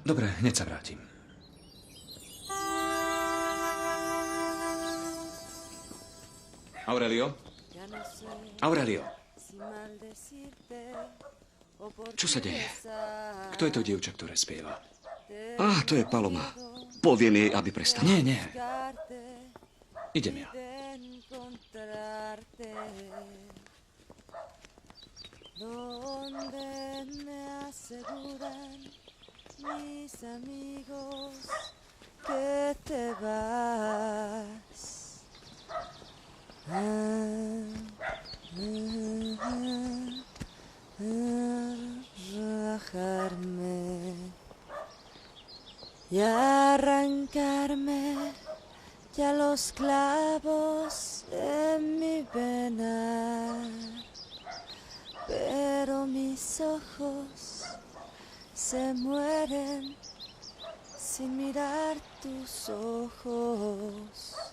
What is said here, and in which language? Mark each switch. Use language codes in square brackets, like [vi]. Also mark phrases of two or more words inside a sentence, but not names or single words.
[sk] Dobre, hneď sa vrátim. Aurelio? Aurelio? Čo sa deje? Kto je to dievča, ktoré spieva? To je Paloma. Poviem jej, aby prestala. Nie, nie. Idem ja. [es] Donde me aseguran mis amigos que te vas. Rajarme y arrancarme ya los clavos de mi vena, pero mis ojos se mueren sin mirar tus ojos.